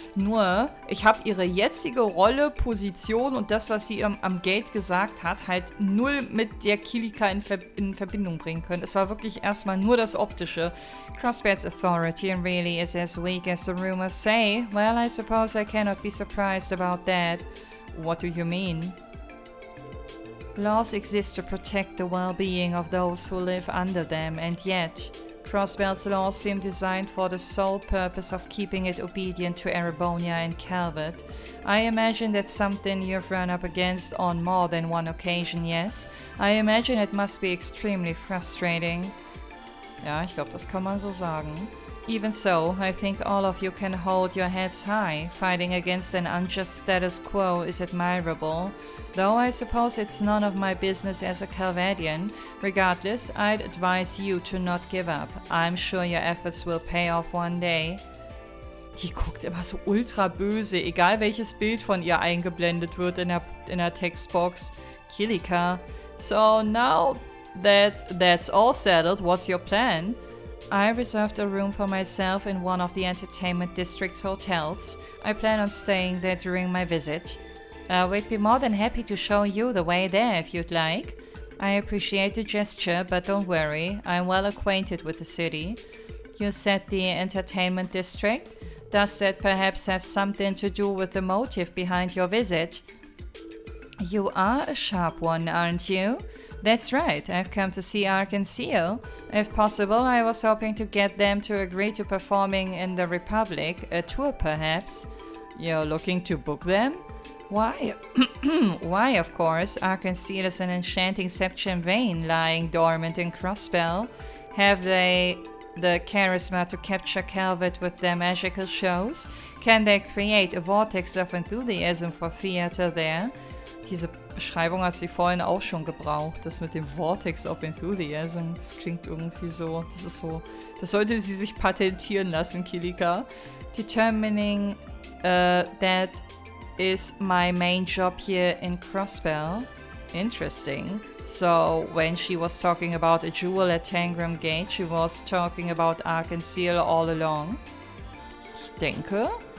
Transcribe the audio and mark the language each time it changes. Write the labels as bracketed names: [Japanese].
[German] Nur, ich habe ihre jetzige Rolle, Position und das, was sie am Gate gesagt hat, halt null mit der Kilika in Verbindung bringen können. Es war wirklich erstmal nur das Optische. [English] Crossbell's authority really is as weak as the rumors say. Well, I suppose I cannot be surprised about that. What do you mean? Laws exist to protect the well-being of those who live under them, and yet Crossbell's laws seem designed for the sole purpose of keeping it obedient to Erebonia and Calvert. I imagine that's something you've run up against on more than one occasion, yes? I imagine it must be extremely frustrating. [German] Ja, ich glaube, das kann man so sagen. [English] Even so, I think all of you can hold your heads high. Fighting against an unjust status quo is admirable. Though I suppose it's none of my business as a Calvadian. Regardless, I'd advise you to not give up. I'm sure your efforts will pay off one day. [German] Die guckt immer so ultra böse, egal welches Bild von ihr eingeblendet wird in der Textbox. Kilika. [English] So now that's all settled, what's your plan? I reserved a room for myself in one of the Entertainment District's hotels. I plan on staying there during my visit. We'd be more than happy to show you the way there if you'd like. I appreciate the gesture, but don't worry, I'm well acquainted with the city. You said the Entertainment District? Does that perhaps have something to do with the motive behind your visit? You are a sharp one, aren't you? That's right, I've come to see Ark and Seal. If possible, I was hoping to get them to agree to performing in the Republic, a tour perhaps. You're looking to book them? Why? Why, of course. Ark and Seal is an enchanting Septian vein lying dormant in Crossbell. Have they the charisma to capture Calvert with their magical shows? Can they create a vortex of enthusiasm for theater there? [German] Diese Beschreibung hat sie vorhin auch schon gebraucht. Das mit dem [English] Vortex of Enthusiasm. [German] Das klingt irgendwie so. Das ist so. Das sollte sie sich patentieren lassen, Kilika. [English] Determining that is my main job here in Crossbell. Interesting. So, when she was talking about a jewel at Tangram Gate, she was talking about Ark and Seal all along. [German] Ich denke.